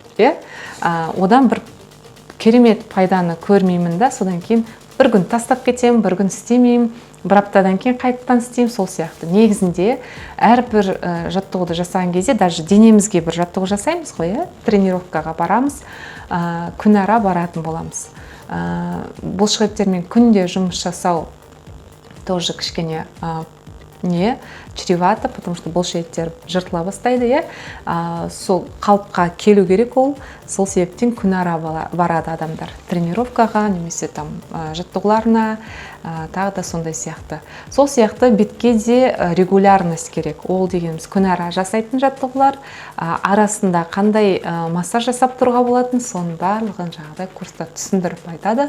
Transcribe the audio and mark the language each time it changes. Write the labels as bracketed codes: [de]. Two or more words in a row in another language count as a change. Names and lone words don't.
[kk] Одан бір керемет пайданы көрмеймін да, содан кейін бір күн тастап кетемін, бір күн істемеймін, бір аптадан кейін қайтадан істеймін, сол сияқты. Негізінде әрбір жаттығуды жасаған кезде, даже денемізге бір жаттығу жасаймыз ғой, тренировкаға барамыз, күнара баратын боламыз. Бұлшықеттермен күнде жұмыс жасау тоже кішкене [ru] чревато, потому что [kk] бұлшықеттер жыртыла бастайды, сол қалыпқа келу керек ол, сол себептен күнара барады адамдар тренировкаға, немесе жаттығуларына, тағы да сондай сияқты. Сол сияқты бетке де регулярность керек. Ол дегеніміз күнара жасайтын жаттығулар, арасында қандай массаж жасап тұруға болатын, соның барлығын курста түсіндіріп айтады.